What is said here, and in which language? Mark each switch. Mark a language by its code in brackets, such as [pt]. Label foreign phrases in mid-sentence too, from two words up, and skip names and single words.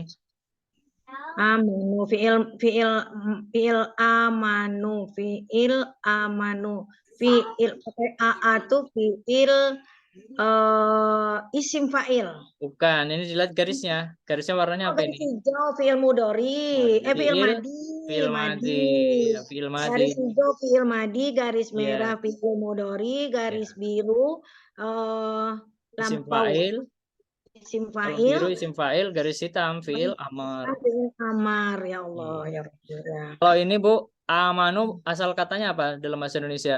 [ar] آمنوا فعل آمنوا فعل [id] pakai aa tuh [ar] فعل اسم فاعل. [id] Bukan, ini dilihat garisnya. Garisnya warnanya apa garis ini? [ar] hijau فعل مضارع، فعل ماضي. فعل ماضي. Ya, فعل ماضي. [id] Garis hijau [ar] فعل ماضي, [id] garis merah [ar] فعل مضارع, [id] garis biru isim lampau. fa'il. Isim Kalau fa'il. biru [ar] اسم فاعل, [id] garis hitam [ar] فعل أمر. فعل أمر، يا الله يا ربي. [id] Kalau ini Bu, amanu asal katanya apa dalam bahasa Indonesia?